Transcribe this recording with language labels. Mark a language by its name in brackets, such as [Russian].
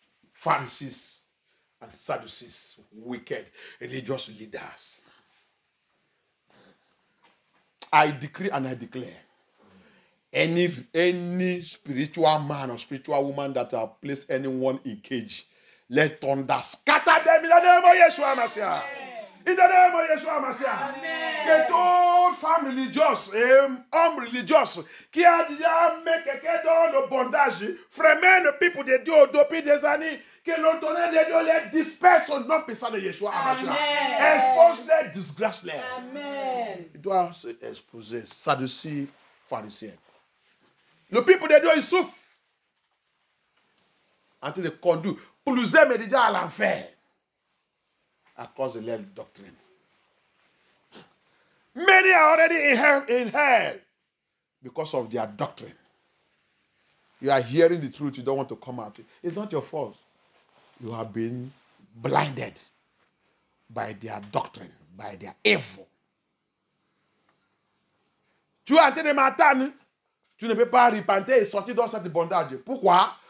[English] Pharisees and Sadducees, wicked religious leaders. I decree and I declare, any spiritual man or spiritual woman that have placed anyone in cage, let thunder scatter them in the name of Yeshua Mashiach. In the name of Yeshua Mashiach. [French] Que toute femme religieuse et homme religieux qui a déjà mis quelqu'un dans le bondage, fremen le peuple de Dieu depuis des années, que le tonnerre de Dieu les disperse au nom puissant de Yeshua Mashiach. Expose-les, disgrâce-les. Amen. Il doit se exposer, sadducéens, pharisiens. Le peuple de Dieu, il souffre en train de conduire pour nous aimer déjà à l'enfer à cause de leur doctrine. [English] Many are already in hell because of their doctrine. You are hearing the truth, you don't want to come out. It's not your fault. You have been blinded by their doctrine, by their evil. [French] Tu es en train de m'attendre, tu ne peux pas repentir et sortir dans cette bondage. Pourquoi?